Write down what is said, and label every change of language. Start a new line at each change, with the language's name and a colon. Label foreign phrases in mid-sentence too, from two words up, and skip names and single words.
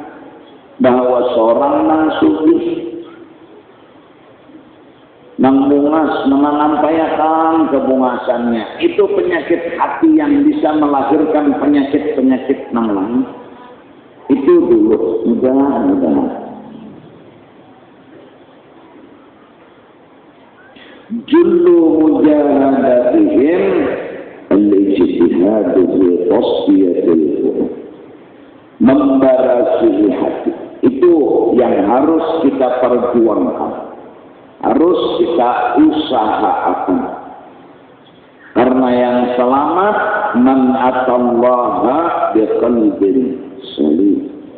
Banjar: Bahwa seorang nang sugih, nang bungas, menampaikan kebungasannya, itu penyakit hati yang bisa melahirkan penyakit-penyakit nang lain.
Indonesian: Itu dulu, mudah-mudahan.
Arabic: Jullu mujahadatihim al-ijtihadu fi tasfiyatil qulub.
Banjar: Membarasihi hati.
Indonesian: Itu yang harus kita perjuangkan, harus kita usahakan. Karena yang selamat
Arabic: man atallaha biqalbin salim.